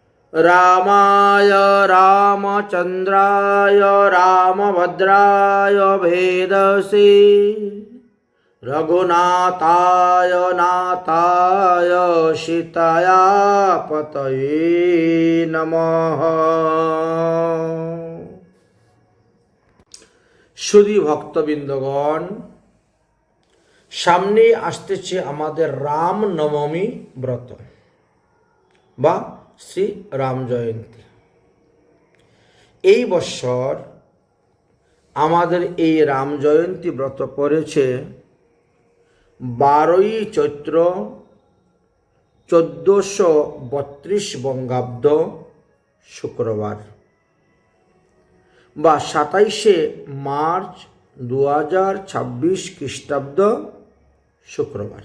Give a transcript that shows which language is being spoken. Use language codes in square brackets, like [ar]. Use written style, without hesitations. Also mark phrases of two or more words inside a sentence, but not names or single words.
[sa] रामाय रामचन्द्राय रामभद्राय भेदसे रघुनाथाय नाथाय सीताया पतये नमः। [bn] সুধী ভক্তবৃন্দগণ, সামনে আসতেছে আমাদের রাম নবমী ব্রত বা শ্রী রাম জয়ন্তী। এই বৎসর আমাদের এই রাম জয়ন্তী ব্রত পড়েছে 12ই চৈত্র 1432 বঙ্গাব্দ শুক্রবার বা 27শে মার্চ 2026 খ্রিস্টাব্দ শুক্রবার।